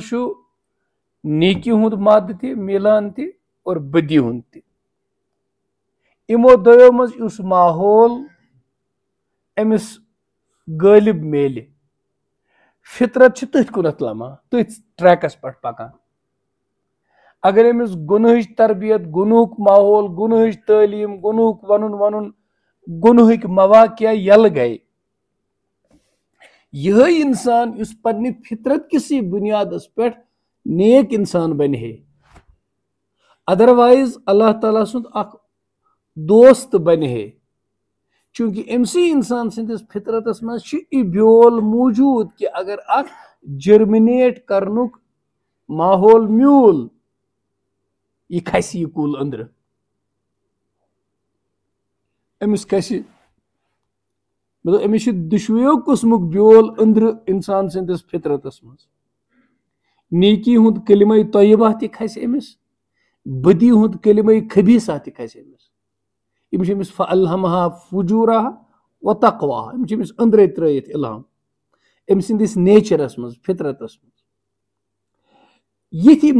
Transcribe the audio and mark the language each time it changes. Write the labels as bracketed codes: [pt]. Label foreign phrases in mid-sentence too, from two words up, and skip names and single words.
[ks] چھُ نیکی ہُنٛد مادٕ تہِ میلان تہِ اور بدی ہُنٛد تہِ یِمو دۄیو منٛز یُس ماحول أمِس غٲلب میلہِ فطرت چھِ تٔتھۍ کُنتھ لمان تٔتھۍ ٹریکس پٮ۪ٹھ پکان اگر أمِس گُنہٕچ تربیت گُنہُک ماحول گُنہٕچ تعلیٖم گُنہُک ونُن گُنہٕکۍ مواقع یلہٕ گٔے یِہے انسان یُس پننہِ فطرت کِسٕے بُنیادس پٮ۪ٹھ نیک انسان بنہِ ہے ادروائز اللہ تعالیٰ سُنٛد اکھ دوست بنہِ ہے چوٗنٛکہِ أمسٕے انسان سٕنٛدِس فطرتس منٛز چھُ یہِ بیول موٗجوٗد کہِ اگر اکھ جرمنیٹ کرنُک ماحول میوٗل یہِ کھسہِ یہِ کُل أنٛدرٕ أمِس کھسہِ مطلب أمِس چھُ دۄشوٕیو قٕسمُک بیول أنٛدرٕ انسان سٕنٛدِس فطرتس منٛز نیکی ہُنٛد کلمے طیبہ تہِ کھسہِ أمِس بدی ہُنٛد کلمے خبیثہ تہِ کھسہِ أمِس یِم چھِ أمِس [ar] فألہمہا فجورہا وتقواہا [ks] یِم چھِ أمِس أنٛدرے ترٲیِتھ الہام أمۍ سٕنٛدِس نیچرس منٛز فطرتس منٛز یِتھی